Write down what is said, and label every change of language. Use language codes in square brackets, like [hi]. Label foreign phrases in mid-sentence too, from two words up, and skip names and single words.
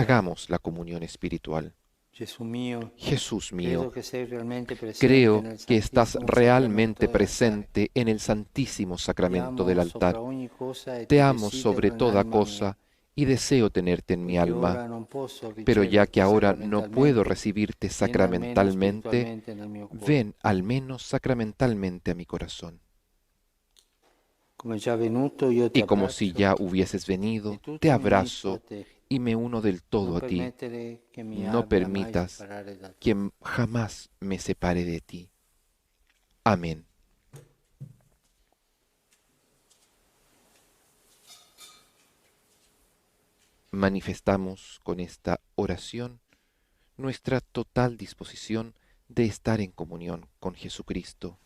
[es] Hagamos la comunión espiritual. [it] Gesù mio, [es] Jesús mío, [it] credo che sei realmente presente [es] creo [it] nel [es] que estás [it] Santissimo [es] realmente [it] Sacramento dell'altare. [es] presente en el Santísimo [it] Ti [es] Sacramento [it] amo [es] del [it] sopra [es] altar. [it] ogni cosa e [es] Te [it] ti [es] amo sobre [it] desidero [es] toda [it] nell'anima mia. [es] cosa y deseo tenerte en mi [it] Poiché [es] alma, [it] ora non posso [es] pero ya que [it] riceverti [es] ahora no puedo [it] sacramentalmente, [es] recibirte [it] vieni almeno [es] sacramentalmente, [it] spiritualmente nel mio cuore. [es] ven al menos sacramentalmente a mi corazón. [it] Come già venuto, io ti [es] Y como si [it] abbraccio [es] ya hubieses venido, [it] e tutto [es] te [it] mi unisco [es] abrazo [it] a te. [es] y me uno del todo [it] Non [es] a ti. [it] permettere che mi [es] No [it] abbia mai [es] permitas [it] separare da te. [es] que jamás me separe de ti. Amén. Manifestamos con esta oración nuestra total disposición de estar en comunión con Jesucristo.